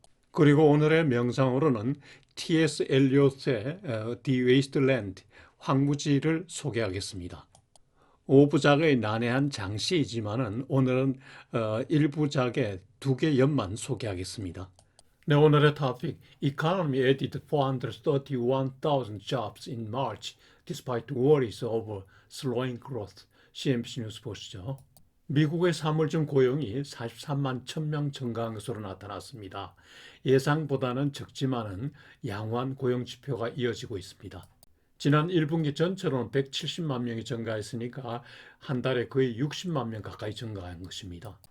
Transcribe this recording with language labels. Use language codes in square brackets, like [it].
[ko] 그리고 오늘의 명상으로는 T.S. 엘리엇의 The Wasteland 황무지를 소개하겠습니다. 5부작의 난해한 장시이지만은 오늘은 1부작의 2개 연만 소개하겠습니다. 네, 오늘의 토픽 [en] Economy added 431,000 jobs in March despite worries over slowing growth. [ko] CNBC 뉴스 보시죠. 미국의 3월중 고용이 43만 1,000명 증가한 것으로 나타났습니다. 예상보다는 적지만은 양호한 고용 지표가 이어지고 있습니다. 지난 1분기 전체로는 170만 명이 증가했으니까 한 달에 거의 60만 명 가까이 증가한 것입니다.